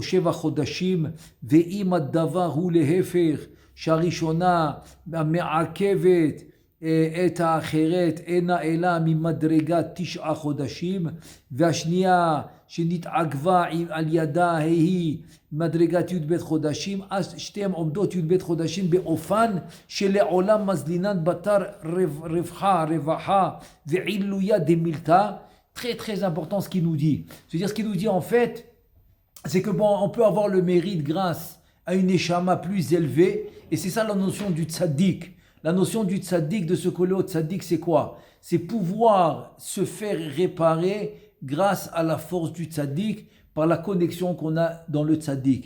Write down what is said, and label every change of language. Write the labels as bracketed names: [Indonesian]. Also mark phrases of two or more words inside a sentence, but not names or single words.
[Hebrew] 7 חודשים, ואם הדבר הוא להפך, שהראשונה מעכבת את האחרת אינה אלא ממדרגת 9 חודשים, והשנייה שנתעכבה על ידה היא מדרגת י"ב חודשים, אז שתיהן עומדות י"ב חודשים באופן שלעולם מזלינן בתר רווחה ועילויה דמילתא. [French] Très très important ce qu'il nous dit. C'est-à-dire ce qu'il nous dit en fait, c'est que bon, on peut avoir le mérite grâce à une neshama plus élevée, et c'est ça la notion du tzaddik. La notion du tzaddik, de ce côté au tzaddik, c'est quoi? C'est pouvoir se faire réparer grâce à la force du tzaddik par la connexion qu'on a dans le tzaddik.